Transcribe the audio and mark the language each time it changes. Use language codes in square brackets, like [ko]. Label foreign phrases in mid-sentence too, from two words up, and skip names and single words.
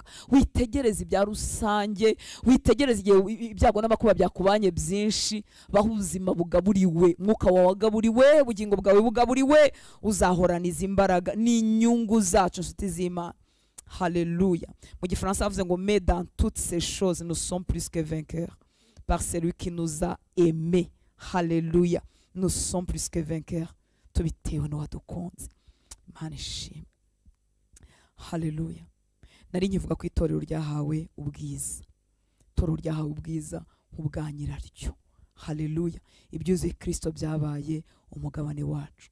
[rw] Witegereze ibya rusange, witegereze igihe ibyago n'amakuba byakubanye byinshi, baho ubuzima bugaburiwe, mwuka wawe wagaburiwe, ubugingo bwawe bugaburiwe, uzahoraniza imbaraga n'inyungu zacu nshuti z'Imana. Haleluya. Mu Gifaransa havuze ngo [fr] mais dans toutes ces choses nous sommes plus que vainqueurs par celui qui nous a aimés. Haleluya. Nous sommes plus que vainqueurs [rw] tubitewe n'uwadukunze. Imana ishimwe. Haleluya. Nari nkivuga ko itorero ryahawe ubwiza, itorero ryahawe ubwiza nk'ubwa nyiraryo. Haleluya. Ibyuzuye Kristo byabaye umugabane wacu.